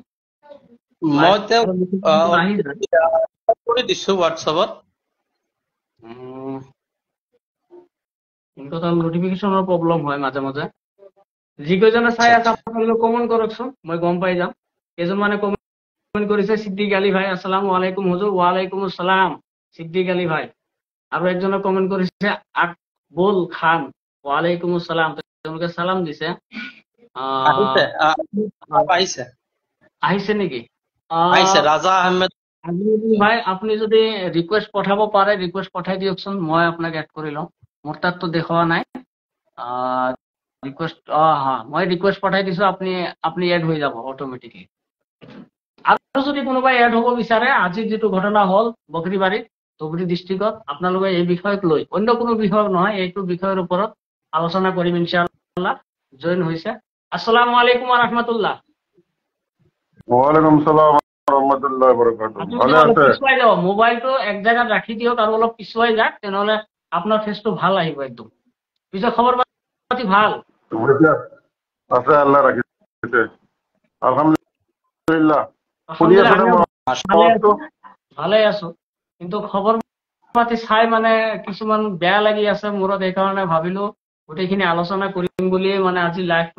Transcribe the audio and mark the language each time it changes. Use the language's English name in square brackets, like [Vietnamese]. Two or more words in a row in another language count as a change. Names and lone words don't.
[Assamese] মই তেওঁক আহি যায়। কৰি দিছো হোৱাটছএপত। কিন্তু তাৰ নটিফিকেশ্যনৰ প্ৰব্লেম হয় মাজে মাজে। যিকেইজনে চাই আছে আপোনালোকে কমেণ্ট কৰকচোন, মই গম পাই যাম। কেইজনমানে কমেণ্ট কৰিছে, সিদ্দিক আলী ভাই [Arabic] السلام عليكم [Assamese] হুজুৰ। [Arabic] وعليكم السلام [Assamese] সিদ্দিক আলী ভাই। আৰু একজনে কমেণ্ট কৰিছে আকবুল খান, [Arabic] ওয়ালাইকুম আসসালাম, [Assamese] তেওঁলোকে সালাম দিছে। আহিছে নেকি? আহিছে ৰাজা আহমেদ ভাই আপুনি যদি ৰিকুৱেষ্ট পঠাব পাৰে ৰিকুৱেষ্ট পঠাই দিয়কচোন, মই আপোনাক এড কৰি লওঁ। মোৰ তাততো দেখুওৱা নাই ৰিকুৱেষ্ট। মই ৰিকুৱেষ্ট পঠাই দিছো, আপুনি এড হৈ যাব অট'মেটিকলি। আৰু যদি কোনোবাই এড হ'ব বিচাৰে, আজি যিটো ঘটনা হ'ল বকৰীবাৰীত, ধুবুৰী ডিষ্ট্ৰিক্টত, আপোনালোকে এই বিষয়ক লৈ, অন্য কোনো বিষয় নহয়, এইটো বিষয়ৰ ওপৰত আলোচনা কৰিম ইনশাআল্লাহ। জইন হৈছে। [Arabic] السلام عليكم ورحمة الله. وعليكم سلام رحمة الله بركاته. [Assamese] ভালে আছে? পিছুৱাই যাওক, মোবাইলটো এক জায়গাত ৰাখি দিয়ক আৰু অলপ পিছুৱাই যাওক, তেনেহলে আপোনাৰ ফেচটো ভাল আহিব একদম। পিছত খবৰ পাতি ভাল? আছে, আল্লাহ ৰাখিছে, আলহামদুলিল্লাহ। শুনি আছে নে? ভালে আছো, কিন্তু খবৰ পাতি চাই মানে কিছুমান বেয়া লাগি আছে মূৰত, সেইকাৰণে ভাবিলো গোটেইখিনি আলোচনা কৰিম বুলিয়ে মানে আজি লাইভটো।